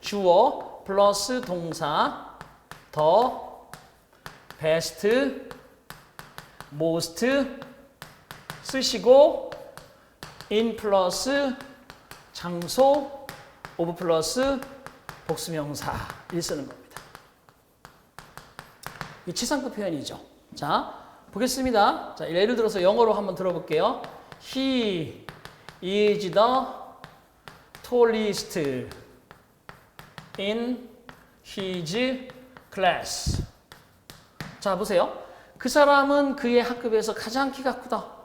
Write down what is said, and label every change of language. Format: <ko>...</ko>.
<ko>주어 플러스 동사 더 베스트 most 쓰시고 in 플러스 장소 of 플러스 복수명사 쓰는 겁니다. 이 최상급 표현이죠. 자, 보겠습니다. 자, 예를 들어서 영어로 한번 들어볼게요.</ko> <en>He is the tallest in his class.</en> <ko>자, 보세요. 그 사람은 그의 학급에서 가장 키가 크다.</ko>